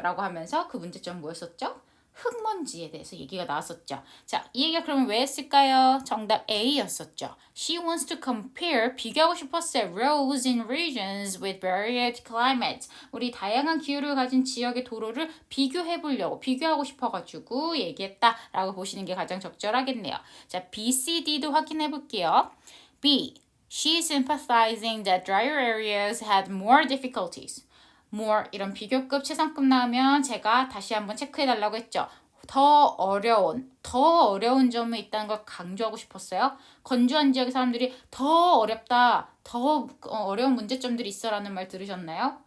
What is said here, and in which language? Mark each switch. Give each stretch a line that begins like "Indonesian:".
Korean: 라고 하면서 그 문제점 뭐였었죠? 흙먼지에 대해서 얘기가 나왔었죠. 자, 이 얘기가 그러면 왜 했을까요? 정답 A였었죠.
English: She wants to compare,
Korean: 비교하고 싶었어요.
English: roads in regions with varied climates.
Korean: 우리 다양한 기후를 가진 지역의 도로를 비교해보려고, 비교하고 싶어가지고 얘기했다라고 보시는 게 가장 적절하겠네요. 자, B, C, D도 확인해볼게요.
English: B, she is sympathizing that drier areas had more difficulties.
Korean: more 이런 비교급 최상급 나오면 제가 다시 한번 체크해달라고 했죠. 더 어려운 점이 있다는 걸 강조하고 싶었어요. 건조한 지역의 사람들이 더 어렵다, 더 어려운 문제점들이 있어라는 말 들으셨나요?